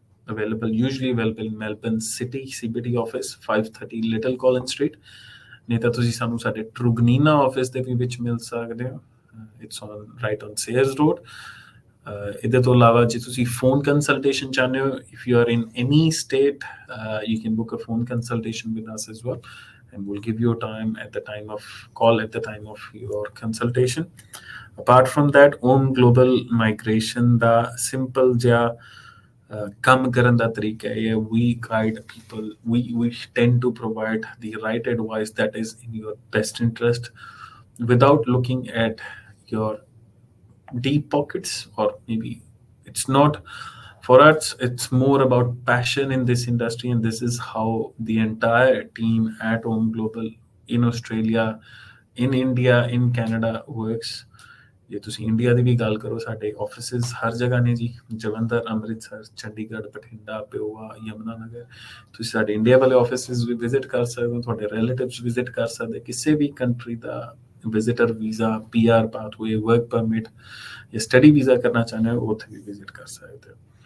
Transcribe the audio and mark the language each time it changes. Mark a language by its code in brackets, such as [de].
[en] usually available in Melbourne City CBD office 530 Little Collins Street. [pa] ਨਹੀਂ ਤਾਂ ਤੁਸੀਂ ਸਾਨੂੰ ਸਾਡੇ ਟਰੂਗਨੀਨਾ ਆਫਿਸ ਦੇ ਵੀ ਵਿੱਚ ਮਿਲ ਸਕਦੇ ਹੋ। [en] It's on right on Sayers road. [pa] ਇਹਦੇ ਤੋਂ ਇਲਾਵਾ ਜੇ ਤੁਸੀਂ ਫੋਨ ਕੰਸਲਟੇਸ਼ਨ ਚਾਹੁੰਦੇ ਹੋ, [en] If you are in any state, you can book a phone consultation with us as well, and we'll give you time at the time of call at the time of your consultation. Apart from that, [pa] Aum Global Migration da simple ja ਕੰਮ ਕਰਨ ਦਾ ਤਰੀਕਾ ਹੈ। [en] We guide people, we tend to provide the right advice that is in your best interest without looking at your deep pockets, or maybe it's not. For us, it's more about passion in this industry, and this is how the entire team at Aum Global in Australia, in India, in Canada works. [pa] ਜੇ ਤੁਸੀਂ India ਦੀ ਵੀ ਗੱਲ ਕਰੋ, ਸਾਡੇ offices ਹਰ ਜਗ੍ਹਾ ਨੇ ਜੀ, ਜਲੰਧਰ, ਅੰਮ੍ਰਿਤਸਰ, ਚੰਡੀਗੜ੍ਹ, ਬਠਿੰਡਾ, ਪਿਓਵਾ, ਯਮੁਨਾ ਨਗਰ। ਤੁਸੀਂ ਸਾਡੇ ਇੰਡੀਆ ਵਾਲੇ ਆਫਿਸਿਸ ਵੀ ਵਿਜ਼ਿਟ ਕਰ ਸਕਦੇ ਹੋ, ਤੁਹਾਡੇ ਰਿਲੇਟਿਵਸ ਵਿਜ਼ਿਟ ਕਰ ਸਕਦੇ, ਕਿਸੇ ਵੀ ਕੰਟਰੀ ਦਾ visitor visa, PR pathway, work permit ਜਾਂ ਸਟੱਡੀ ਵੀਜ਼ਾ ਕਰਨਾ ਚਾਹੁੰਦੇ ਹੋ, ਉੱਥੇ ਵੀ ਵਿਜ਼ਿਟ ਕਰ ਸਕਦੇ ਹੋ।